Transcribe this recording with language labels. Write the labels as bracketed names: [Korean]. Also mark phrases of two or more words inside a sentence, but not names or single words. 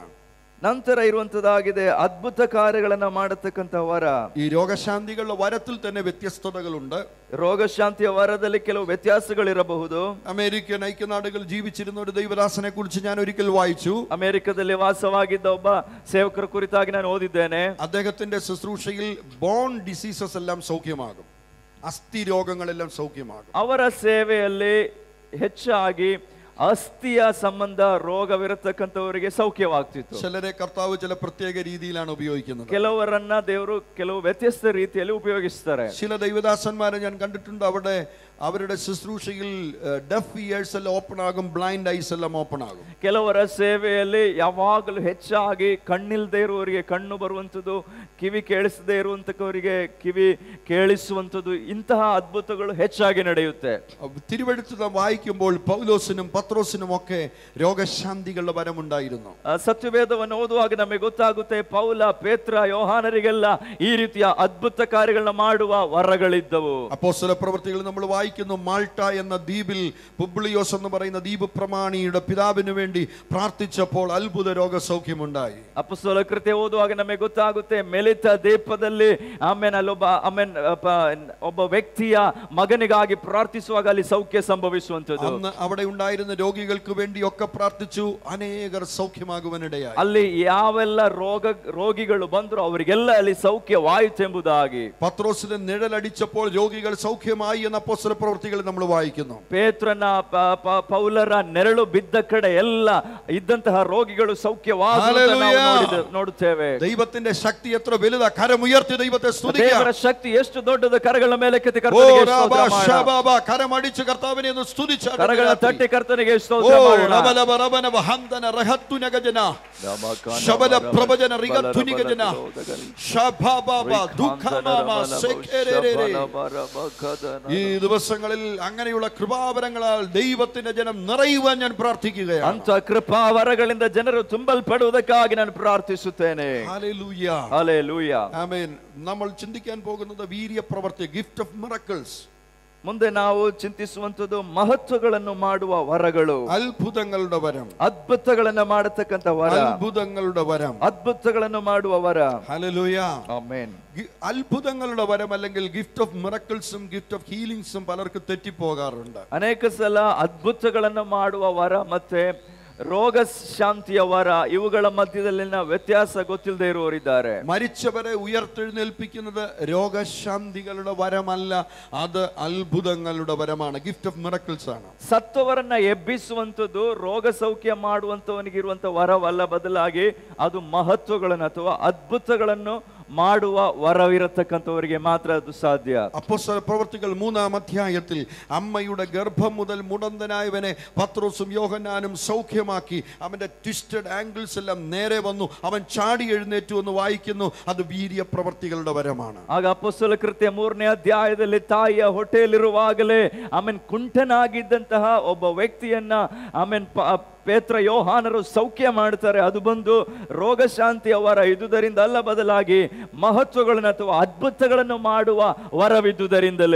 [Kannada] ನಂತರ ಇರುವಂತದ್ದಾಗಿದೆ ಅದ್ಭುತ ಕಾರ್ಯಗಳನ್ನ ಮಾಡತಕ್ಕಂತ ವರ. [Malayalam] ഈ രോഗശാന്തികളുടെ വരത്തിൽ തന്നെ വ്യത്യസ്തതകളുണ്ട്. [Kannada] ರೋಗಶಾಂತಿಯ ವರದಲ್ಲಿ ಕೆಲವು ವ್ಯತ್ಯಾಸಗಳಿರಬಹುದು. [Malayalam] അമേരിക്കൻ ഐക്യനാടുകൾ ജീവിച്ചിരുന്ന ഒരു ദൈവദാസനെ കുറിച്ച് ഞാൻ ഒരിക്കൽ വായിച്ചു. [Kannada] ಅಮೆರಿಕದಲ್ಲಿ ವಾಸವಾಗಿದ್ದ ಒಬ್ಬ ಸೇವಕರ ಕುರಿತಾಗಿ ನಾನು ಓದಿದ್ದೇನೆ. [Malayalam] അദ്ദേഹത്തിന്റെ ശുശ്രൂഷയിൽ [English] bone diseases [Malayalam] എല്ലാം സൗഖ്യമാകും, അസ്ഥി രോഗങ്ങളെല്ലാം സൗഖ്യമാകും. [Kannada] ಅವರ ಸೇವೆಯಲ್ಲಿ ಹೆಚ್ಚಾಗಿ ಅಸ್ಥಿಯ ಸಂಬಂಧ ರೋಗವಿರತಕ್ಕಂಥವರಿಗೆ ಸೌಖ್ಯವಾಗ್ತಿತ್ತು. [Malayalam] ചിലരെ കർത്താവ് ചില പ്രത്യേക രീതിയിലാണ് ഉപയോഗിക്കുന്നത്. [Kannada] ಕೆಲವರನ್ನ ದೇವರು ಕೆಲವು ವ್ಯತ್ಯಸ್ತ ರೀತಿಯಲ್ಲಿ ಉಪಯೋಗಿಸ್ತಾರೆ. [Malayalam] ചില ദൈവദാസന്മാരെ ഞാൻ കണ്ടിട്ടുണ്ട്. അവരുടെ ശുശ്രൂഷയിൽ [English] deaf ears [Malayalam] എല്ലാം ഓപ്പൺ ആകും, [English] blind eyes [Malayalam] എല്ലാം ഓപ്പൺ ആകും. [Kannada] ಕೆಲವರ ಸೇವೆಯಲ್ಲಿ ಯಾವಾಗಲೂ ಹೆಚ್ಚಾಗಿ ಕಣ್ಣಿಲ್ದೇ ಇರುವವರಿಗೆ ಕಣ್ಣು ಬರುವಂಥದ್ದು, ಕಿವಿ ಕೇಳಿಸದೇ ಇರುವಂತವರಿಗೆ ಕಿವಿ ಕೇಳಿಸುವಂಥದ್ದು, ಇಂತಹ ಅದ್ಭುತಗಳು ಹೆಚ್ಚಾಗಿ ನಡೆಯುತ್ತೆ. [Malayalam] തിരുവെഴുത്ത് നാം വായിക്കുമ്പോൾ പൗലോസിനും പത്രോസിനും ഒക്കെ രോഗശാന്തികളുടെ വരമുണ്ടായിരുന്നു. [Kannada] ಸತ್ಯವೇದವನ್ನು ಓದುವಾಗ ನಮಗೆ ಗೊತ್ತಾಗುತ್ತೆ ಪೌಲ, ಪೇತ್ರ, ಯೋಹಾನರಿಗೆಲ್ಲ ಈ ರೀತಿಯ ಅದ್ಭುತ ಕಾರ್ಯಗಳನ್ನ ಮಾಡುವ ವರಗಳಿದ್ದವು. [Malayalam] അപ്പോസ്തല പ്രവൃത്തികൾ നമ്മൾ വായിക്കുന്നു. മാൾട്ട എന്ന ദ്വീപിൽ പുബ്ലിയോസ് എന്ന് പറയുന്ന ദ്വീപ് പ്രമാണിയുടെ പിതാവിന് വേണ്ടി പ്രാർത്ഥിച്ചപ്പോൾ അത്ഭുത രോഗസൗഖ്യമുണ്ടായി. [Kannada] ಅಪೊಸ್ತಲ ಕೃತ್ಯ ಓದುವಾಗ ನಮಗೆ ಗೊತ್ತಾಗುತ್ತೆ ಮೆಲಿತ ದ್ವೀಪದಲ್ಲಿ ಒಬ್ಬ ವ್ಯಕ್ತಿಯ ಮಗನಿಗಾಗಿ ಪ್ರಾರ್ಥಿಸುವಾಗ ಅಲ್ಲಿ ಸೌಖ್ಯ ಸಂಭವಿಸುವಂತದ್ದು. [Malayalam] അന്ന് അവിടെ ഉണ്ടായിരുന്ന രോഗികൾക്ക് വേണ്ടിയൊക്കെ പ്രാർത്ഥിച്ചു. അനേകർ സൗഖ്യമാകുവാനിടയായി. [Kannada] ಅಲ್ಲಿ ಯಾವೆಲ್ಲ ರೋಗಿಗಳು ಬಂದ್ರು ಅವರಿಗೆಲ್ಲ ಅಲ್ಲಿ ಸೌಖ್ಯವಾಯಿತು ಎಂಬುದಾಗಿ. [Malayalam] പത്രോസിന് നിഴലടിച്ചപ്പോൾ രോഗികൾ സൗഖ്യമായി എന്ന അപ്പോസ്തല പ്രവൃത്തികൾ നമ്മൾ വായിക്കുന്നു. [Kannada] ಪೇತ್ರನ ಪೌಲರ ನೆರಳು ಬಿದ್ದ ಕಡೆ ಎಲ್ಲ ಇದ್ದಂತಹ ರೋಗಿಗಳು ಸೌಖ್ಯವಾಗುವುದನ್ನು ನೋಡುತ್ತೇವೆ. [Malayalam] ദൈവത്തിന്റെ ശക്തി എത്ര വലുതാ! കരമുയർത്തി ദൈവത്തെ സ്തുതിക്കുക. [Kannada] ದೇವರ ಶಕ್ತಿ ಎಷ್ಟು ದೊಡ್ಡದು! ಕರಗಳ ಮೇಲೆ ಕೆತ್ತಿ [Malayalam] കരമടിച്ച് കർത്താവിനെ ഒന്ന് സ്തുതിച്ചാൽ, [Kannada] ಕರಗಳ ತಟ್ಟಿ ಕರ್ತನಿಗೆ ಸ್ತೋತ್ರ ಮಾಡೋಣ. ശബല പ്രവചന റിഗതുനികജന ശബബബ ദുഃഖമാമ സെകരേരേ. [Malayalam] ഈ ദിവസങ്ങളിൽ അങ്ങനെയുള്ള കൃപാവരങ്ങളാൽ ദൈവത്തിന്റെ ജനം നിറയുവാൻ ഞാൻ പ്രാർത്ഥിക്കുകയാണ്. [Kannada] ಅಂತ ಕೃಪಾವರಗಳಿಂದ ಜನರು ತುಂಬಲ್ಪಡುವುದಕ್ಕಾಗಿ ನಾನು ಪ್ರಾರ್ಥಿಸುತ್ತೇನೆ. [Malayalam] ഹല്ലേലൂയ. [Kannada] ಹಲ್ಲೆಲೂಯ. [Malayalam] ആമേൻ. നമ്മൾ ചിന്തിക്കാൻ പോകുന്നത് വീര്യ പ്രവൃത്തി, [English] gift of miracles. [Kannada] ಮುಂದೆ ನಾವು ಚಿಂತಿಸುವಂತದ್ದು ಮಹತ್ವಗಳನ್ನು ಮಾಡುವ ವರಗಳು, [Malayalam] അത്ഭുതങ്ങളുടെ വരം, [Kannada] ಅದ್ಭುತಗಳನ್ನು ಮಾಡತಕ್ಕಂತ ವರ, [Malayalam] അത്ഭുതങ്ങളുടെ വരം, [Kannada] ಅದ್ಭುತಗಳನ್ನು ಮಾಡುವ ವರ. [Malayalam] ഹല്ലേലൂയ. ആമേൻ. അത്ഭുതങ്ങളുടെ വരം അല്ലെങ്കിൽ [English] gift of miraclesും gift of healingsും [Malayalam] പലർക്ക് തെറ്റിപ്പോകാറുണ്ട്. [Kannada] ಅನೇಕ ಸಲ ಅದ್ಭುತಗಳನ್ನು ಮಾಡುವ ವರ ಮತ್ತೆ ರೋಗ ಶಾಂತಿಯ ವರ ಇವುಗಳ ಮಧ್ಯದಲ್ಲಿನ ವ್ಯತ್ಯಾಸ ಗೊತ್ತಿಲ್ಲದೆ ಇರುವವರಿದ್ದಾರೆ. [Malayalam] മരിച്ചവരെ ഉയർത്തെഴുന്നേൽപ്പിക്കുന്നത് രോഗശാന്തികളുടെ വരമല്ല, അത് അത്ഭുതങ്ങളുടെ വരമാണ്, [English] gift of miracles [Malayalam] ആണ്. [Kannada] ಸತ್ತವರನ್ನ ಎಬ್ಬಿಸುವಂಥದ್ದು ರೋಗ ಸೌಖ್ಯ ಮಾಡುವಂತವನಿಗಿರುವಂತ ವರವಲ್ಲ, ಬದಲಾಗಿ ಅದು ಮಹತ್ವಗಳನ್ನು ಅಥವಾ ಅದ್ಭುತಗಳನ್ನು ಮಾಡುವ ವರವಿರತಕ್ಕಂಥವರಿಗೆ ಮಾತ್ರ ಅದು ಸಾಧ್ಯ. [Malayalam] അപ്പോസ്തല പ്രവൃത്തികൾ 3-ാം അധ്യായത്തിൽ അമ്മയുടെ ഗർഭം മുതൽ മുടന്തനായവനെ പത്രോസും യോഹന്നാനും സൗഖ്യമാക്കി. അവന്റെ [English] twisted ankles [Malayalam] എല്ലാം നേരെ വന്നു. അവൻ ചാടി എഴുന്നേറ്റു എന്ന് വായിക്കുന്നു. അത് വീര്യ പ്രവൃത്തികളുടെ വരമാണ്. [Kannada] ಆಗ ಅಪೊಸ್ತಲ ಕೃತ್ಯ 3ನೇ ಅಧ್ಯಾಯದಲ್ಲಿ ತಾಯಿಯ ಹೊಟ್ಟೆಯಲ್ಲಿರುವಾಗಲೇ ಆಮೇನ್ ಕುಂಟನಾಗಿದ್ದಂತಹ ಒಬ್ಬ ವ್ಯಕ್ತಿಯನ್ನ ಆಮೇನ್ ಪೇತ್ರ ಯೋಹಾನರು ಸೌಖ್ಯ ಮಾಡ್ತಾರೆ. ಅದು ಬಂದು ರೋಗ ಶಾಂತಿಯ ವರ ಇದ್ದುದರಿಂದ ಅಲ್ಲ, ಬದಲಾಗಿ ಮಹತ್ವಗಳನ್ನು ಅಥವಾ ಅದ್ಭುತಗಳನ್ನು ಮಾಡುವ ವರವಿದ್ದುದರಿಂದಲೇ.